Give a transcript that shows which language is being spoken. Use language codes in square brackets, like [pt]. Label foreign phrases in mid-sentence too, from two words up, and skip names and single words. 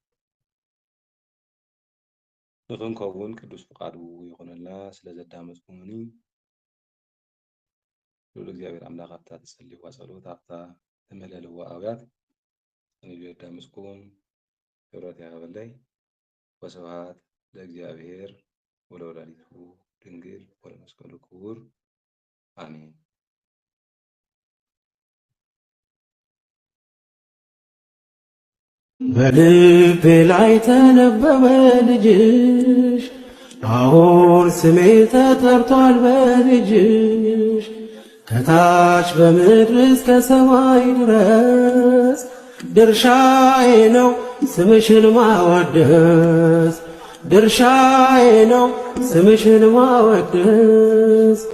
[ti] ንኽንከውን ቅዱስ ፍቃዱ ይኹነልና ስለ ዘዳመፅኩምኒ ልዑል እግዚአብሔር ኣምላኽ ኣብታ ትጸልይዋ ጸሎት ኣብታ ተመለለዋ ኣውያት ንሉ የዳምፅኩም ክብረት ያበለይ [gez] ወስብሐት ለእግዚአብሔር ወለወላዲቱ ድንግል ወለመስቀሉ ክቡር [ti] አሜን። [am] በልቤ ላይ ተነበበ ልጅሽ አሁን ስሜ ተጠርቷል በልጅሽ ከታች በምድር እስከ ሰማይ ድረስ ድርሻዬ ነው ስምሽን ማወደስ ድርሻዬ ነው ስምሽን ማወደስ